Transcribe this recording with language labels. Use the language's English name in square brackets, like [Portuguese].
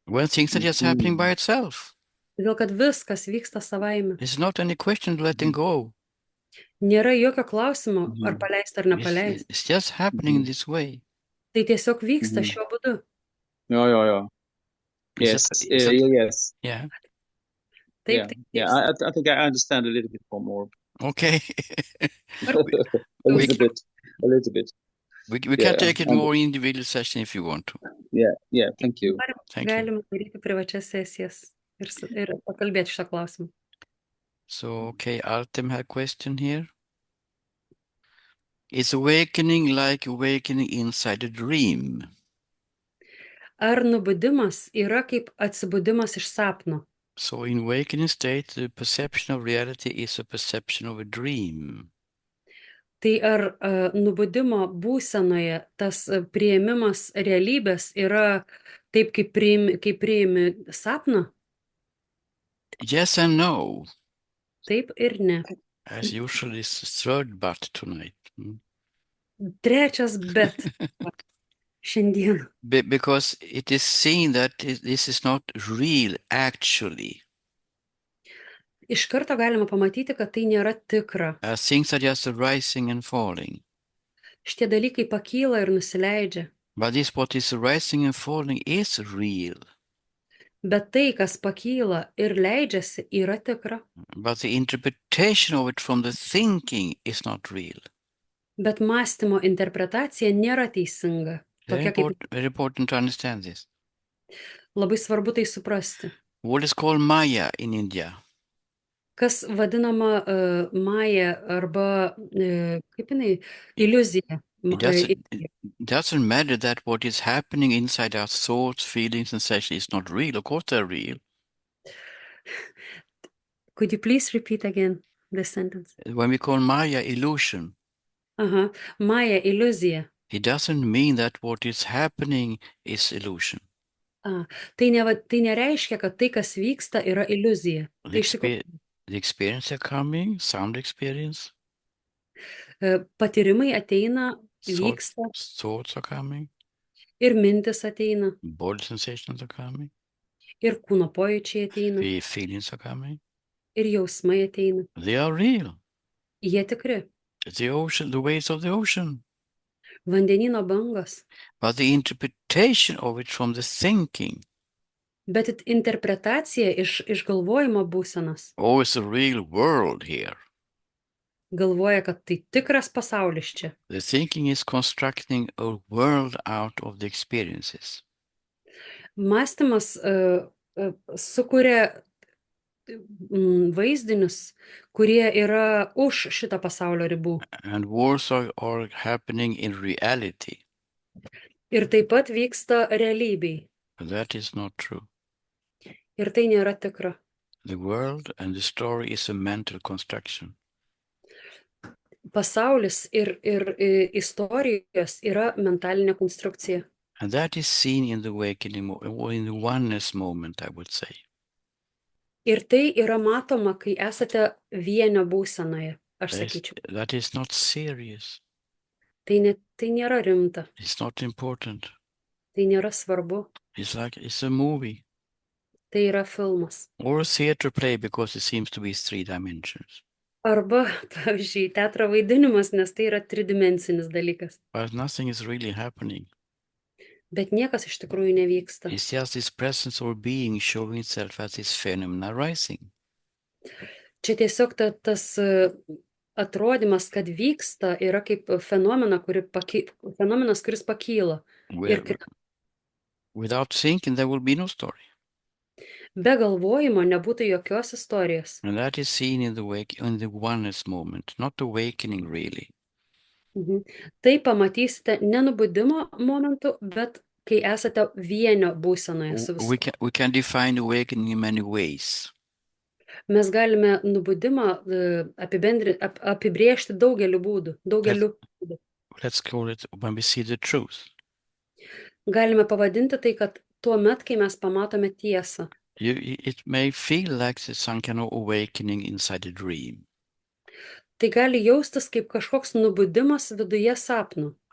[English] When things are just happening by itself. [Lithuanian] Todėl, kad viskas vyksta savaime. [English] There's not any question of letting go. [Lithuanian] Nėra jokio klausimo, ar paleisti ar nepaleisti. [English] It's just happening this way. [Lithuanian] Tai tiesiog vyksta šiuo būdu. [English] Yeah. Yes. Yes. Yeah. [Lithuanian] Taip, [English] Yeah. I think I understand a little bit more. Okay. A little bit. We can take it more individual session if you want to. Yeah. Thank you. Thank you. [Lithuanian] Galima daryti privačias sesijas ir pakalbėti šitą klausimą. [English] So, okay, Artem had a question here. Is awakening like awakening inside a dream? [Lithuanian] Ar nubudimas yra kaip atsibudimas iš sapno? [English] So in awakening state, the perception of reality is a perception of a dream. [Lithuanian] Tai ar nubudimo būsenoje tas priėmimas realybės yra taip, kaip priimi sapną? [English] Yes and no. [Lithuanian] Taip ir ne. [English] As usual, it's third but tonight. [Lithuanian] Trečias bet šiandien. [English] Because it is seen that this is not real actually. [Lithuanian] Iš karto galima pamatyti, kad tai nėra tikra. [English] Things are just rising and falling. [Lithuanian] Šitie dalykai pakyla ir nusileidžia. [English] But this what is rising and falling is real. [Lithuanian] Bet tai, kas pakyla ir leidžiasi, yra tikra. [English] But the interpretation of it from the thinking is not real. [Lithuanian] Bet mąstymo interpretacija nėra teisinga. [English] Very important to understand this. [Lithuanian] Labai svarbu tai suprasti. [English] What is called Maya in India? [Lithuanian] Kas vadinama Maya arba, kaip jinai, iliuzija. [English] It doesn't matter that what is happening inside our thoughts, feelings, and sensations is not real. Of course they're real. Could you please repeat again the sentence? When we call Maya illusion, [Lithuanian] Maya iliuzija. [English] it doesn't mean that what is happening is illusion. [Lithuanian] Tai nereiškia, kad tai, kas vyksta, yra iliuzija. [English] The experience are coming, sound experience. [Lithuanian] Patyrimai ateina, vyksta. [English] Thoughts are coming. [Lithuanian] Ir mintis ateina. [English] Body sensations are coming. [Lithuanian] Ir kūno pojūčiai ateina. [English] Feelings are coming. [Lithuanian] Ir jausmai ateina. [English] They are real. [Lithuanian] Jie tikri. [English] The ocean, the waves of the ocean. [Lithuanian] Vandenyno bangos. [English] But the interpretation of it from the thinking. [Lithuanian] Bet interpretacija iš galvojimo būsenos. [English] Oh, it's a real world here. [Lithuanian] Galvoja, kad tai tikras pasaulis čia. [English] The thinking is constructing a world out of the experiences. [Lithuanian] Mąstymas sukuria vaizdinius, kurie yra už šitą pasaulio ribų. [English] And wars are happening in reality. [Lithuanian] Ir taip pat vyksta realybėj. [English] But that is not true. [Lithuanian] Ir tai nėra tikra. [English] The world and the story is a mental construction. [Lithuanian] Pasaulis ir istorijos yra mentalinė konstrukcija. [English] And that is seen in the awakening or in the oneness moment, I would say. [Lithuanian] Ir tai yra matoma, kai esate vienio būsenoje, aš sakyčiau. [English] That is not serious. [Lithuanian] Tai nėra rimta, [English] It's not important. [Lithuanian] tai nėra svarbu, [English] It's a movie [Lithuanian] tai yra filmas. [English] or a theater play because it seems to be 3 dimensions. [Lithuanian] Arba, pavyzdžiui, teatro vaidinimas, nes tai yra tridimensinis dalykas. [English] But nothing is really happening. [Lithuanian] Bet niekas iš tikrųjų nevyksta. [English] It's just this presence or being showing itself as this phenomena rising. [Lithuanian] Čia tiesiog tas atrodymas, kad vyksta, yra kaip fenomenas, kuris pakyla. [English] Where, without thinking, there will be no story. [Lithuanian] Be galvojimo nebūtų jokios istorijos. [English] And that is seen in the oneness moment, not awakening really. [Lithuanian] Tai pamatysite ne nubudimo momentu, bet kai esate vienio būsenoje su viskuo. [English] We can define awakening in many ways. [Lithuanian] Mes galime nubudimą apibrėžti daugeliu būdų. [English] Let's call it when we see the truth. [Lithuanian] Galime pavadinti tai, kad tuo met, kai mes pamatome tiesą. [English] It may feel like there's some kind of awakening inside a dream. [Lithuanian] Tai gali jaustis kaip kažkoks nubudimas viduje sapno.